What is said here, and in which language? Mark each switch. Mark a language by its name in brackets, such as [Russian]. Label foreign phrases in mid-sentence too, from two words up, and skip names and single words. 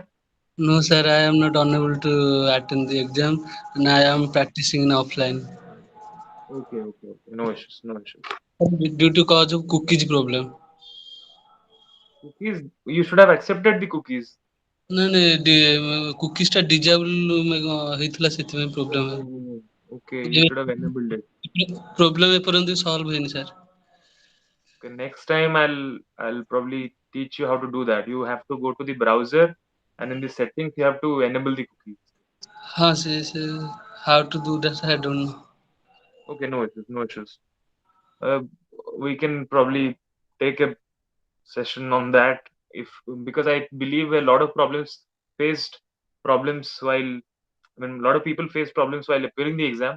[English] No, sir, I am not unable to attend the exam and I am practicing in offline. Okay. No issues, no issues. Due to cause of cookies problem. Cookies, you should have accepted the cookies. No, no, cookies [Odia] ଟା disable ହେଇଥିଲା ସେଥିପାଇଁ ପ୍ରୋବ୍ଲେମ [English] Oh, okay, you should have enabled it. [Odia] ପ୍ରୋବ୍ଲେମ ଏପର୍ଯ୍ୟନ୍ତ ସଲ୍ଭ ହେଇନି ସାର୍. [English] Okay, next time I'll probably teach you how to do that. You have to go to the browser and in the settings you have to enable the cookies. [Odia] ହଁ ସେ [English] how to do that I don't know. Okay, no issues, no issues. Uh, we can probably take a session on that if because I believe a lot of faced problems while I mean a lot of people face problems while appearing the exam.